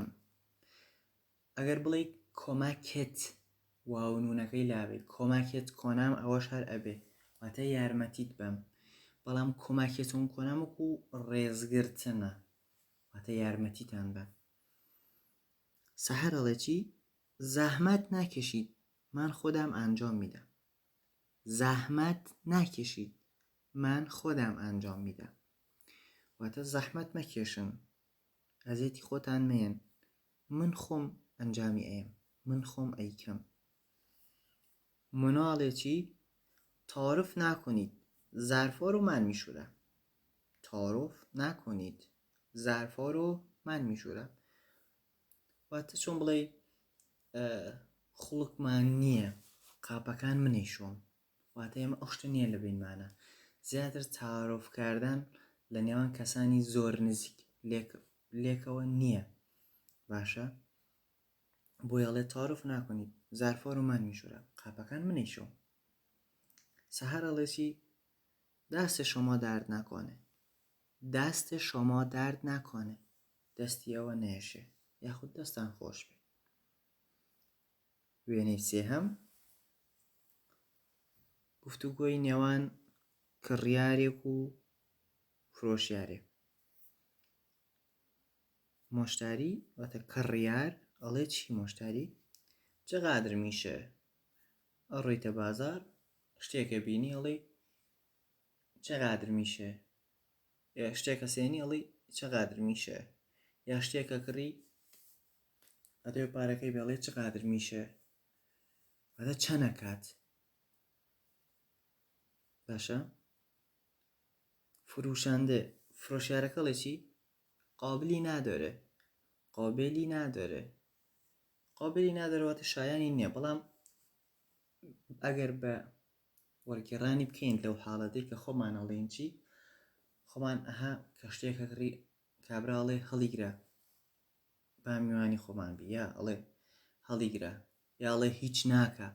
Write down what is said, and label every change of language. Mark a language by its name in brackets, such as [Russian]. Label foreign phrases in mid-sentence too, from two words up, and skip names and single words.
[Central Kurdish] ئەگەر بڵێ کۆماکێت واونونەکەی لاوێت، [Persian] کۆماکێت کۆنام [Central Kurdish] ئەوەش هەر ئەبێ واتە یارمەتیت بم. بەڵام [Persian] کۆماکێتون کۆنام [Central Kurdish] وەکو ڕێزگرتنە واتە یارمەتیتان بم. سەهەر ئەڵێ چی؟ [Persian] زەحمەت ناکەشید من خودم انجام میدم. زەحمەت ناکەشید من خودم انجام میدم. [Central Kurdish] واتە زەحمەت مەکێشن، ئەزێتی خۆتان مێن، من خۆم ئەنجامی ئەیم، من خۆم ئەیکەم. مناڵێ چی؟ [Persian] تعارف نکنید ظرفا رو من میشورم. تعارف نکنید ظرفا رو من میشورم. [Central Kurdish] واتە چۆن بڵێ خوڵکمان نییە قاپەکان منیشۆم. واتە ئێمە ئەو شتە نییە لە بینمانە. زیاتر تعارفکردن لە نێوان کەسانی زۆر نزیک لێکەوە نییە. باشە؟ بۆی ئەڵێ [Persian] تعارف نکنید ظرفا رو من میشورم، [Central Kurdish] قاپەکان منیشۆم. سەهەر ئەڵێ چی؟ [Persian] دست شما درد نکنه. دست شما درد نکنه. [Central Kurdish] دەستی ئەوە نێشێ یاخود دەستان خۆش بێ. وێنەی سێهەم گفتوگۆی نێوان کڕیارێک و فرۆشیارێک. مشتری واتە کڕیار ئەڵێ چی مشتری؟ [Persian] چقدر میشه؟ [Central Kurdish] ئەڕۆیتە بازار شتێکە بینی ئەڵێ [Persian] چقدر میشه؟ [Central Kurdish] یا شتێکە سێنی ئەڵێ [Persian] چقدر میشه؟ [Central Kurdish] یا شتێکە کڕی ئەدەوێ پارەکەی بێڵێ [Persian] چقدر میشه؟ [Central Kurdish] واتە چەنە کات. باشە؟ فروشنده فرۆشیارەکە ئەڵێ چی؟ [Persian] قابلی نداره. قابلی نداره. قابلی نداره [Central Kurdish] واتە شایانی نییە. بەڵام ئەگەر بە وەرگێڕانی بکەین لەو حاڵەتەی کە خۆمان ئەڵێن چی؟ خۆمان ئەها کە شتێکە کڕی کابراڵێ هەڵیگرە با میوانی خۆمان بی، یا ئەڵێ هەڵیگرە، یا ئەڵێ هیچ ناکە.